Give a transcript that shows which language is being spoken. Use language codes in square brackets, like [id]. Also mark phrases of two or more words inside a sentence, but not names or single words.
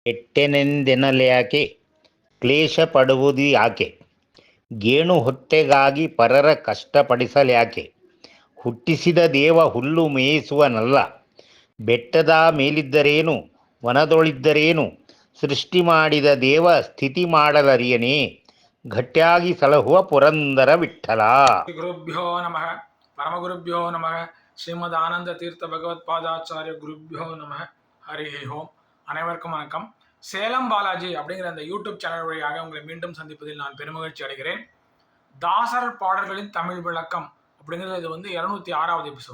[kn] ಕೆಟ್ಟೆನೆಂದೆನ್ನಲ್ಯಾಕೆ ಕ್ಲೇಶ ಪಡುವುದು ಯಾಕೆ ಗೇಣು ಹೊಟ್ಟೆಗಾಗಿ ಪರರ ಕಷ್ಟಪಡಿಸಲ್ಯಾಕೆ ಹುಟ್ಟಿಸಿದ ದೇವ ಹುಲ್ಲು ಮೇಯಿಸುವನಲ್ಲ ಬೆಟ್ಟದ ಮೇಲಿದ್ದರೇನು ವನದೊಳಿದ್ದರೇನು ಸೃಷ್ಟಿ ಮಾಡಿದ ದೇವ ಸ್ಥಿತಿ ಮಾಡಲರಿಯನೇ ಗಟ್ಟಿಯಾಗಿ ಸಲಹುವ ಪುರಂದರ ವಿಠಲ. [sa] ಗುರುಭ್ಯೋ ನಮಃ ಪರಮಗುರುಭ್ಯೋ ನಮಃ ஸ்ரீமத் ஆனந்த தீர்த்த பகவத்பாதாச்சாரிய குருபியோ நம ஹரி ஓம். [ta] அனைவருக்கும் வணக்கம். சேலம் பாலாஜி அப்படிங்கிற அந்த யூடியூப் சேனல் வழியாக உங்களை மீண்டும் சந்திப்பதில் நான் பெருமகிழ்ச்சி அடைகிறேன். தாசர் பாடல்களின் தமிழ் விளக்கம் அப்படிங்கிறது இது 206வது எபிசோட்.